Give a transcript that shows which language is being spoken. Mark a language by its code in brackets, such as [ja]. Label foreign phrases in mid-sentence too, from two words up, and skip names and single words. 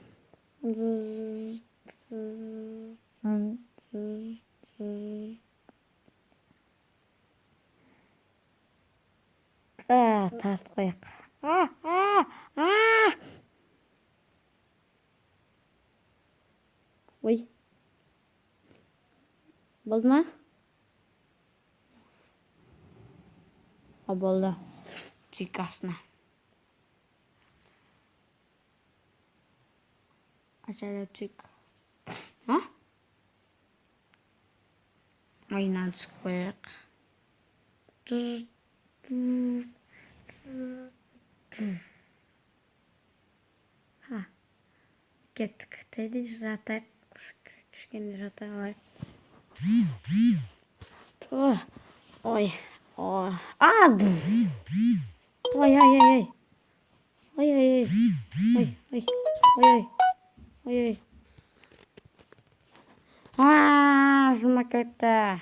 [kk] Тартып қояқ. Ой. Болды ма? Болды. Тек астына. [tr] Açalım çık. Aynen çıkıyor. [kk] Kettik. Tedi жатайық. Кішкене жата алайық. Ой. Ой. Жұма кетті.